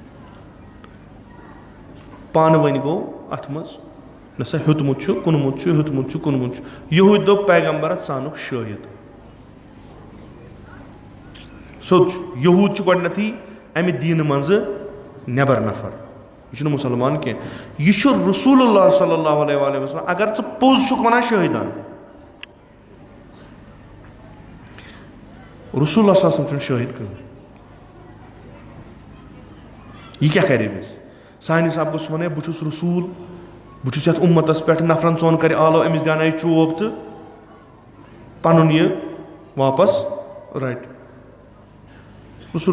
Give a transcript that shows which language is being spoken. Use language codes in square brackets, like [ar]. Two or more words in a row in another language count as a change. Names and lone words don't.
[ks] پانہٕ ؤنۍ گوٚو اتھ منٛز نہ سا ہیوٚتمُت چھُ کُنمُت چھُ ہیوٚتمُت چھُ کُنمُت چھُ یہوٗدۍ دوٚپ پیغمبرس ژٕ انُکھ شٲہِد سوچ یہود چھُ گۄڈنیٚتھٕے اَمہِ دیٖنہٕ منٛزٕ نیٚبر نفر یہِ چھُنہٕ مُسلمان کینٛہہ یہِ چھُ [ar] رسول اللہ صلی اللہ علیہ وسلم [ks] اگر ژٕ پوٚز چھُکھ وَنان شٲہِدان [ar] رسول اللہ صلی اللہ علیہ وسلم [ks] چھُنہٕ شٲہِد کٕہٕنۍ یہِ کیٛاہ کَرِ أمِس سانہِ حِساب گوٚژھ وَنٕے بہٕ چھُس رسوٗل بہٕ چھُس یَتھ اُمتَس پٮ۪ٹھ نفرَن ژۄن کَرِ آلو أمِس دیٛانایہِ چوب تہٕ پَنُن یہِ واپس رَٹہِ رسول